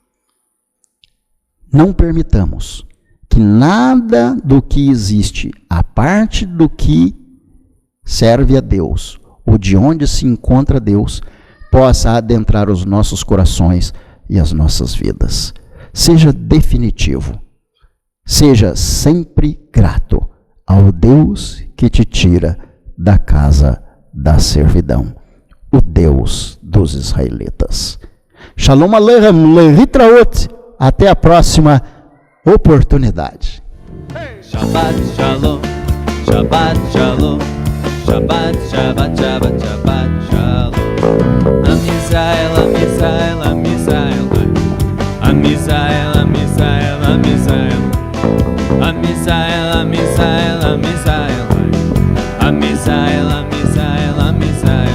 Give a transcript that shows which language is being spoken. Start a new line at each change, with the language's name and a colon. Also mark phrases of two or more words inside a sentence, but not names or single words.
Portuguese: Não permitamos que nada do que existe, a parte do que serve a Deus, ou de onde se encontra Deus, possa adentrar os nossos corações e as nossas vidas. Seja definitivo, seja sempre grato ao Deus que te tira da casa da servidão, o Deus dos israelitas.
Hebrew: שלום עליכם, להתראות,
Portuguese: até a próxima oportunidade.
Hebrew: שבת שלום, שבת שלום, שבת, שבת, שבת, שבת שלום. עם ישראל, עם ישראל, עם ישראל, עם ישראל, עם ישראל, עם ישראל, עם ישראל, עם ישראל, עם ישראל, עם ישראל, עם ישראל, עם ישראל.